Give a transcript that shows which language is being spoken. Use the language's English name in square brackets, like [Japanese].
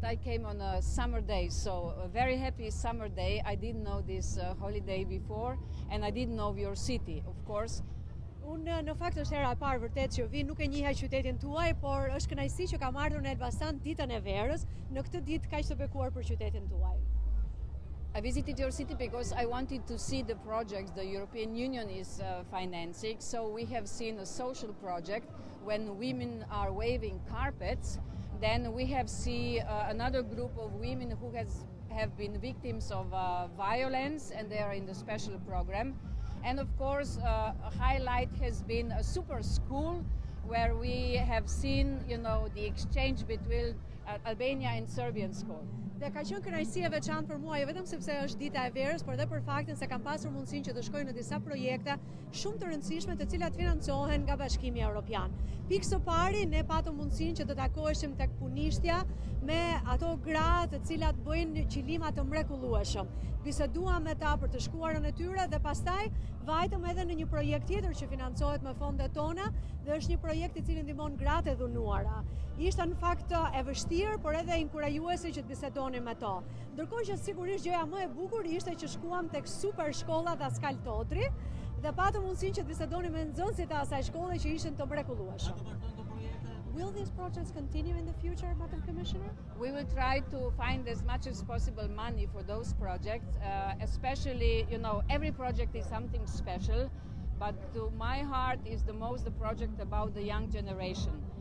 [English] I came on a summer day, so a very happy summer day. I didn't know this holiday before, and I didn't know your city, of course. [Albanian] Unë në fakt është hera e parë vërtet që vi, nuk e njihaj qytetin tuaj, por është kënaqësi që kam ardhur në Elbasan ditën e verës, në këtë ditë kaq të bekuar për qytetin tuaj. [English] I visited your city because I wanted to see the projects the European Union is financing. So we have seen a social project when women are waving carpets. Then we have seen another group of women who have been victims of violence, and they are in the special program. And of course, a highlight has been a super school where we have seen, the exchange between Albania and Serbian school. [Albanian] Dhe ka qenë kënaqësi e veçantë për mua, jo vetëm sepse është dita e verës, por edhe për faktin se kam pasur mundësinë që të shkoj në disa projekte shumë të rëndësishme të cilat financohen nga Bashkimi Evropian. Pikë së pari, ne patëm mundësinë që të takoheshim tek punishtja me ato gra të cilat bëjnë qilima të mrekullueshëm. Biseduam me ta për të shkuarën e tyre dhe pastaj vajtëm edhe në një projekt tjetër që financohet me fondet tona dhe është një projekt i cili ndihmon gratë e dhunuara. Ishte në fakt e vështirë, por edhe inkurajuese që të bisedonim me to. Ndërkohë që sigurisht gjëja më e bukur ishte që shkuam tek super shkolla Daskal Totri dhe patëm mundësinë që të bisedonim me nxënësit e asaj shkolle që ishin të mrekullueshëm. [English] Will these projects continue in the future, Madam Commissioner? We will try to find as much as possible money for those projects, especially, every project is something special, but to my heart is the project about the young generation.